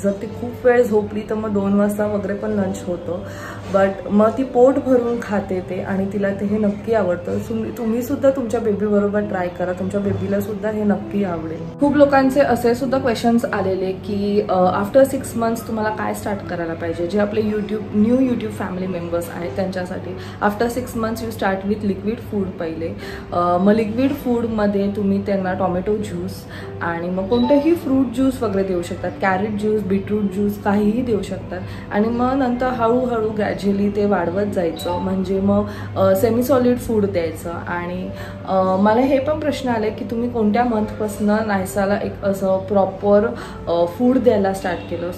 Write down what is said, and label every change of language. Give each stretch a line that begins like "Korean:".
Marathi: जर ती खूप वेळ झोपली तर मग 2 वाजता वगैरे पण लंच होतं, बट मग ती पोट भरून खाते ते आणि तिला ते हे नक्की आवडतं। तुम्ही सुद्धा तुमच्या बेबी बरोबर ट्राय करा, तुमच्या बेबीला सुद्धा हे नक्की आवडेल। खूप लोकांचे असे सुद्धा क्वेश्चन्स आलेले की
English: after 6 months
Marathi: तुम्हाला काय स्टार्ट करायला पाहिजे, जे आपले न्यू यूट्यूब फॅमिली मेंबर्स आहेत त्यांच्यासाठी।
English: After 6 months you start with liquid food पहिले।
Marathi: मग लिक्विड फूडमध्ये तुम्ही त्यांना टोमॅटो ज्यूस आणि मग कोणतेही फ्रूट ज्यूस वगैरे देऊ शकतात, कॅरेट ज्यूस, बीटरूट ज्यूस काहीही देऊ शकतात। आणि मग नंतर हळूहळू ग्रॅज्युअली ते वाढवत जायचं, म्हणजे मग सेमी सॉलिड फूड द्यायचं। आणि मला हे पण प्रश्न आले की तुम्ही कोणत्या मंथपासून नायसाला एक असं प्रॉपर फूड द्यायला स्टार्ट केलं।